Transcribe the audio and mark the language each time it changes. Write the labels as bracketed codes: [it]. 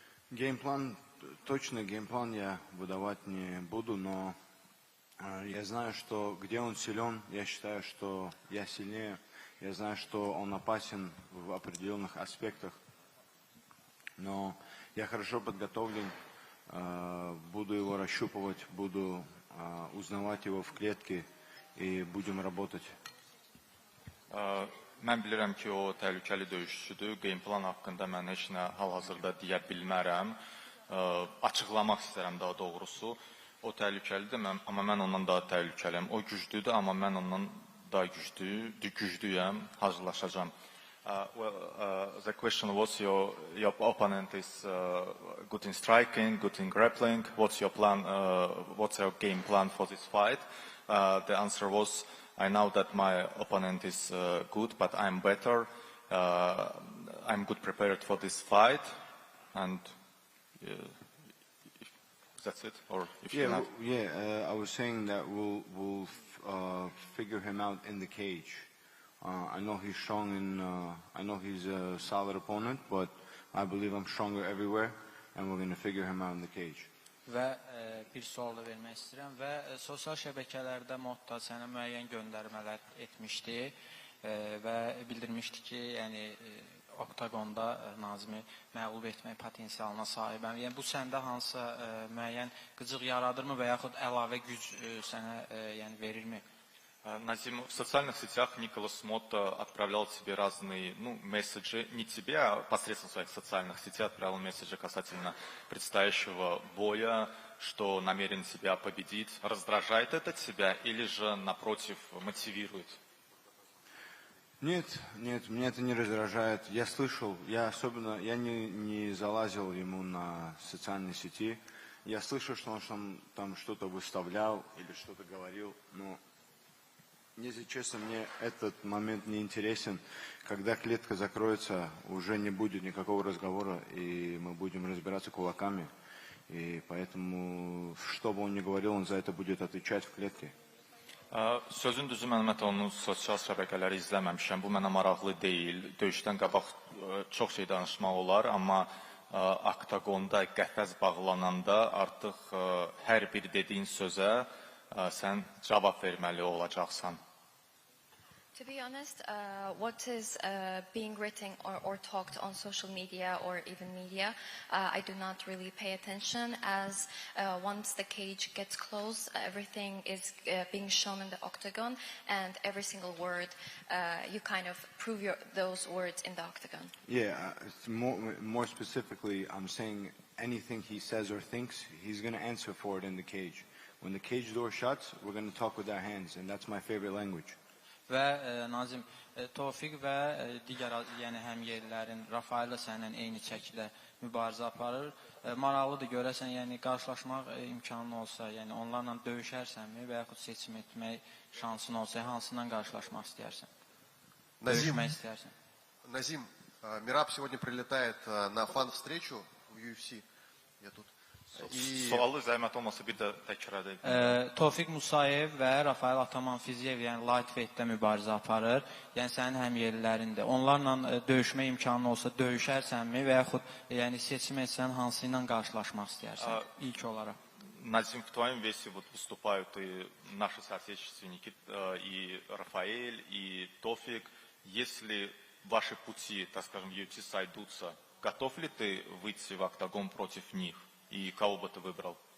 [ru] Геймплан, точно геймплан я выдавать не буду, но я знаю, что где он силен, я считаю, что я сильнее. Я знаю, что он опасен в определенных аспектах. Но я хорошо подготовлен, буду его расщупывать, буду узнавать его в клетке и будем работать. [az] Mən bilirəm ki, o təhlükəli döyüşçüdür. Gameplan haqqında mən heç nə hal-hazırda deyə bilmərəm. Açıqlamaq istərəm daha doğrusu. O təhlükəlidir, amma mən ondan daha təhlükəliyəm. O güclüdür, amma mən ondan daha güclüyəm, hazırlaşacağam. [en] The question was your opponent is good in striking, good in grappling. What's your plan? What's your game plan for this fight? The answer was, I know that my opponent is good, but I'm better. I'm good prepared for this fight, and that's it. Or if you're not. I was saying that we'll figure him out in the cage. I know he's strong I know he's a solid opponent, but I believe I'm stronger everywhere, and we're going to figure him out in the cage. [az] Və bir sual da vermək istəyirəm və sosial şəbəkələrdə modda sənə müəyyən göndərmələr etmişdi və bildirmişdi ki, yəni oktagonda Nazimi məğlub etmək potensialına sahibəm. Yəni bu səndə hansısa müəyyən qıcıq yaradırmı və yaxud əlavə güc sənə yəni verirmi? [ru] Назим, в социальных сетях Николас Мотто отправлял тебе разные месседжи, не тебе, а посредством своих социальных сетей отправил месседжи касательно предстоящего боя, что намерен тебя победить. Раздражает это тебя или же, напротив, мотивирует? Нет, меня это не раздражает. Я слышал, я не залазил ему на социальные сети. Я слышал, что он там что-то выставлял или что-то говорил, но... Если честно, мне этот момент не интересен. Когда клетка закроется, уже не будет никакого разговора, и мы будем разбираться кулаками. И поэтому, что бы он ни говорил, он за это будет отвечать в клетке. [az] Sözün düzü, mən onun sosial şəbəkələri izləməmişəm. Bu mənə maraqlı deyil. Döyüşdən qabaq çox şey danışmaq olar, amma oktagonda qəfəs bağlananda artıq hər bir dediyin sözə sən cavab verməli olacaqsan. [en] To be honest, what is being written or talked on social media or even media, I do not really pay attention, as once the cage gets closed, everything is being shown in the octagon, and every single word, you kind of prove those words in the octagon. Yeah, more specifically, I'm saying anything he says or thinks, he's going to answer for it in the cage. When the cage door shuts, we're going to talk with our hands, and that's my favorite language. [az] Və Nazim, Tofiq və digər yəni həmyerlilərin Rafaellə səninlə eyni çəkidə mübarizə aparır. Maraqlıdır görəsən, yəni qarşılaşmaq imkanın olsa, yəni onlarla döyüşərsənmi və yaxud seçim etmək şansın olsa, hansından qarşılaşmaq istəyərsən? Döyüşmək istəyərsən? [ru] Назим, Мираб сегодня прилетает на фан-встречу в UFC. Я тут. [az] Sualı zəhmət olmasa bir də təkrar edək. Tofiq Musayev və Rafael Ataman Fiziyev, yəni lightweightdə mübarizə aparır. Yəni sənin həmyerlilərindir. Onlarla döyüşmə imkanı olsa döyüşərsənmi və yaxud yəni seçim etsən hansı ilə qarşılaşmaq istəyərsən ilk olaraq? [ru] Назим, в твоем весе вот выступают и наши соотечественники, и Рафаэль, и Тофик. Если ваши пути, так скажем, UFC сойдутся, готов ли ты выйти в октагон против них? и кого бы ты выбрал?